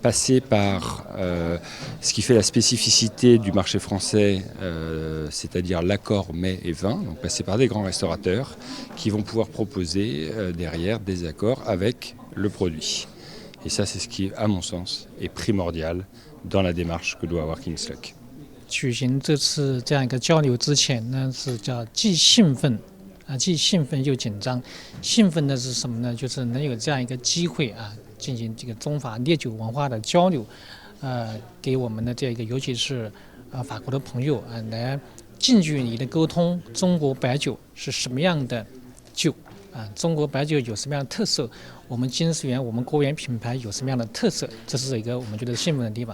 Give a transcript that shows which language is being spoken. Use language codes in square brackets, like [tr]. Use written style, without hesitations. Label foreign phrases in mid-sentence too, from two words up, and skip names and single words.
[fr] passer par ce qui fait la spécificité du marché français, c'est-à-dire l'accord mets et vin, donc passer par des grands restaurateurs qui vont pouvoir proposer derrière des accords avec le produit. Et ça, c'est ce qui, à mon sens, est primordial dans la démarche que doit avoir King's Luck. [zh] 举行这次这样一个交流之前呢，是叫既兴奋又紧张。兴奋的是什么呢？就是能有这样一个机会啊，进行这个中法烈酒文化的交流，给我们的这个尤其是法国的朋友啊，来近距离的沟通中国白酒是什么样的酒啊，中国白酒有什么样的特色，我们金石园我们国园品牌有什么样的特色，这是一个我们觉得兴奋的地方。